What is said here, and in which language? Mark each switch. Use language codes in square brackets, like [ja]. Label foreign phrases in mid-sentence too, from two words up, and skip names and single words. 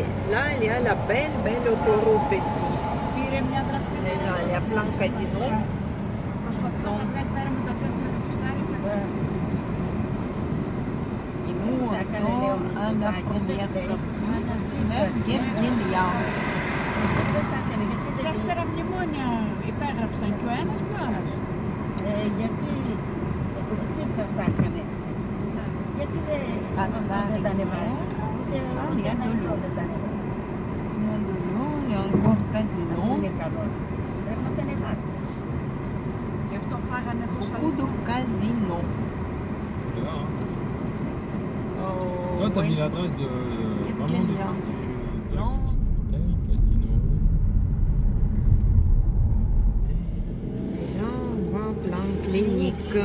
[fr] Là, il y a la belle, belle autoroute ici. Déjà, il y a plein de casinos. Et nous, on sort à la première sortie. Même Guerguelia. [el] Τέσσερα μνημόνια υπέγραψαν και ο ένας και ο άλλος. Γιατί ο Τσίπρας τα έκανε. Γιατί δεν τα ανεβάζει. Ούτε ένα ευρώ δεν τα ανεβάζει. [fr] Il y a encore casino. [el] Είναι καλός. Πρέπει να τα ανεβάσει. Γι' αυτό φάγανε τόσα [fr] Beaucoup de [el] λεφτά. [fr] casinos. C'est là, hein. Oh, Toi, t'as oui. mis l'adresse de vraiment de Guerguelia. Jean. Hôtel, casino. Déjà, on voit plein de cliniques.